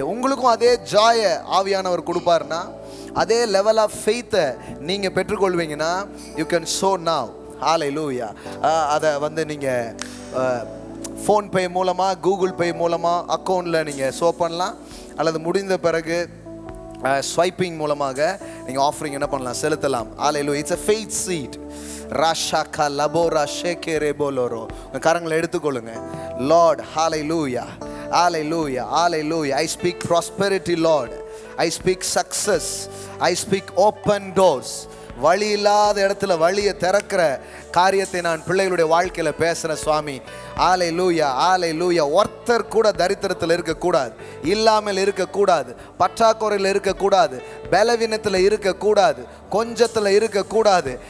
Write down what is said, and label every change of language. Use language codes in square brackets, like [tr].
[ta] உங்களுக்கும் அதே ஜாயை ஆவியானவர் கொடுப்பாருன்னா, அதே லெவல் ஆஃப் ஃபெய்த்தை நீங்கள் பெற்றுக்கொள்வீங்கன்னா, [en] You can show now. [ta] ஹல்லேலூயா. அதை வந்து நீங்கள் ஃபோன்பே மூலமாக, கூகுள் பே மூலமாக அக்கௌண்ட்டில் நீங்கள் ஷோ பண்ணலாம். அல்லது முடிந்த பிறகு ஸ்வைப்பிங் மூலமாக நீங்கள் ஆஃபரிங் என்ன பண்ணலாம், செலுத்தலாம். ஹல்லேலூயா. [en] It's a faith seed. ராஷாக்கா லபோரா ஷேகேரே போலோரோ. [ta] கரங்களை எடுத்துக்கொள்ளுங்க. [en] Lord, hallelujah, hallelujah, hallelujah. I speak prosperity, Lord. I speak success. I speak open doors. [ta] வழி இல்லாத இடத்துல வழியை திறக்கிற காரியத்தை நான் பிள்ளைகளுடைய வாழ்க்கையில் பேசுகிறேன் சுவாமி. ஹல்லேலூயா, ஹல்லேலூயா. ஒருத்தர் கூட தரித்திரத்தில் இருக்கக்கூடாது, இல்லாமல் இருக்கக்கூடாது, பற்றாக்குறையில் இருக்கக்கூடாது, பலவீனத்தில் இருக்கக்கூடாது, கொஞ்சத்தில் இருக்கக்கூடாது.